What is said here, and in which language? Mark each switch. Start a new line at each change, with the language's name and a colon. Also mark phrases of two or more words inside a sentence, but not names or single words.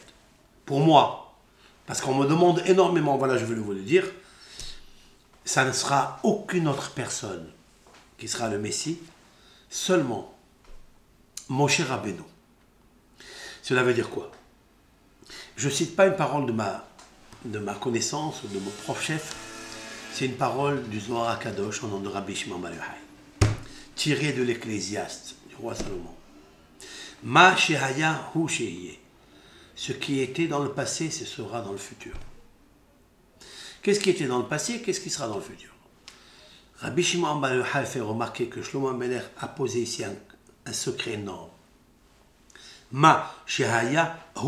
French: Pour moi, parce qu'on me demande énormément, voilà, je veux vous le dire, ça ne sera aucune autre personne qui sera le Messie, seulement Moshe Rabbeinu. Cela veut dire quoi? Je ne cite pas une parole de ma connaissance ou de mon prof chef, c'est une parole du Zohar HaKadosh au nom de Rabbi Shimon Bar Yochai, tirée de l'Ecclésiaste du roi Salomon.
Hebrew: מה שהיה הוא שיהיה.
French: Ce qui était dans le passé, ce sera dans le futur. Qu'est-ce qui était dans le passé? Qu'est-ce qui sera dans le futur? Rabbi Shimon Bar Yochai fait remarquer que Shlomo Ameler a posé ici un secret énorme.
Hebrew: מה שהיה הוא.